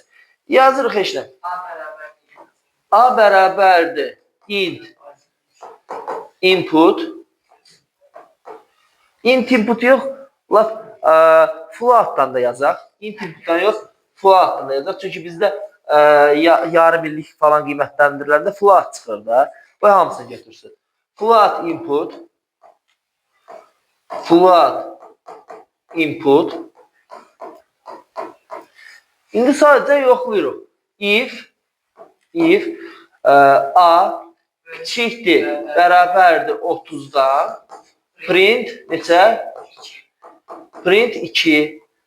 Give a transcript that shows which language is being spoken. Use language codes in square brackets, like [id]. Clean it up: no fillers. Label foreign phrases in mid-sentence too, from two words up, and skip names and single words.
[az] Yazırıq heç nə. A bərabərdir [en] int input. Int input [az] yox, floatdan da yazaq. Int inputdan yox, floatdan da yazaq. Çünki bizdə yarım illik falan qiymətləndiriləndə float çıxır da. Bu hamısını götürsün. [en] Float input. Float input. [az] İndi sadəcə yoxlayırıq. If A kiçikdir, bərabərdir 30'dan print neçə? Print 2.